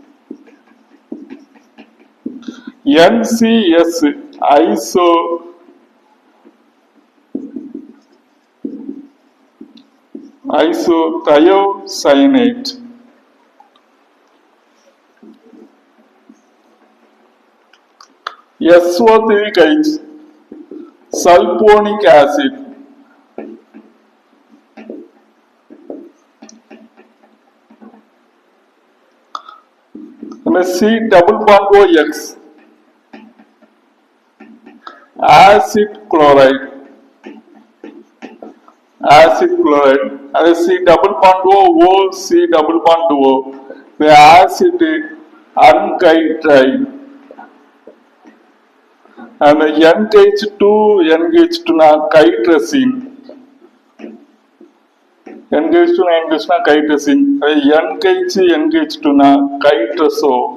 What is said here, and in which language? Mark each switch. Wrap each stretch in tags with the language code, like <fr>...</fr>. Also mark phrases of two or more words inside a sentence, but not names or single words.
<en>NCS isothiocyanate. SO3 கழிச்சு sulphonic acid. C double bond OX acid chloride. acid chloride. அது C double bond O C double bond O. acid anhydride. அந்த NH2 கைட்ரசின். NH2 கைட்ரசின். NH2 கைட்ரசோ.</en>